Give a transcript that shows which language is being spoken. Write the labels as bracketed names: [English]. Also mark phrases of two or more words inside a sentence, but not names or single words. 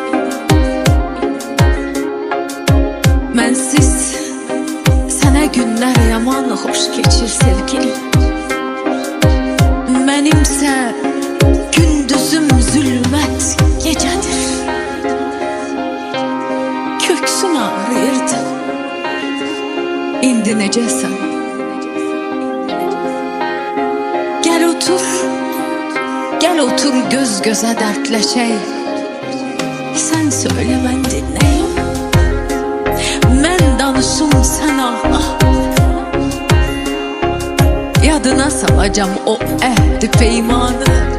[Azerbaijani] Mənsiz sənə günlər yaman xoş keçir sevgilim. Mənimsə gündüzüm zülmət gecədir. Köksün ağrıyırdı. İndi necəsən? [Turkish] Gel otur. Gel otur göz göze dertleşeyim. Sen söyle ben dinleyeyim. Ben danışım sen ağla. [Azerbaijani] Yadına salacağım o ehdi peymanı.